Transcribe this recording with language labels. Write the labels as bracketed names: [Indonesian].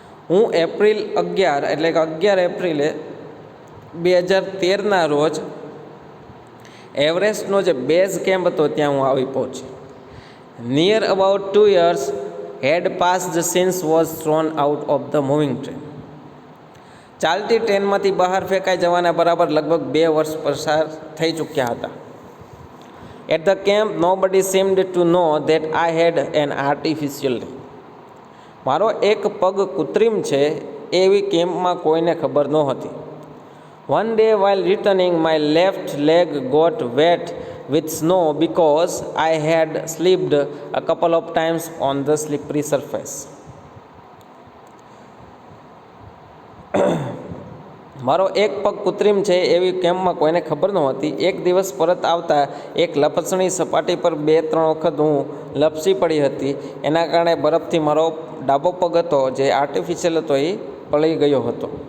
[Gujarati] હું એપ્રિલ 11 એટલે કે 11 એપ્રિલે 2013ના રોજ એવરેસ્ટનો જે બેઝ કેમ્પ હતો ત્યાં હું આવી પહોંચી. [English] Near about 2 years had passed since was thrown out of the moving train. [Gujarati] ચાલતી ટ્રેનમાંથી બહાર ફેંકાઈ જવાના બરાબર લગભગ 2 વર્ષ પસાર થઈ ચૂક્યા હતા. [English] At the camp, nobody seemed to know that I had an artificial leg. [Gujarati] મારો એક પગ કૃત્રિમ છે એવી કેમ્પમાં કોઈને ખબર નહોતી. [English] One day while returning, my left leg got wet with snow because I had slipped a couple of times on the slippery surface. [Gujarati] મારો એક પગ કૃત્રિમ છે એવી કેમ્પમાં કોઈને ખબર નહોતી. એક દિવસ પરત આવતા એક લપસણી સપાટી પર 2-3 વખત હું લપસી પડી હતી. એના કારણે બરફથી મારો ડાબો પગ હતો જે આર્ટિફિશિયલ હતો એ પડી ગયો હતો.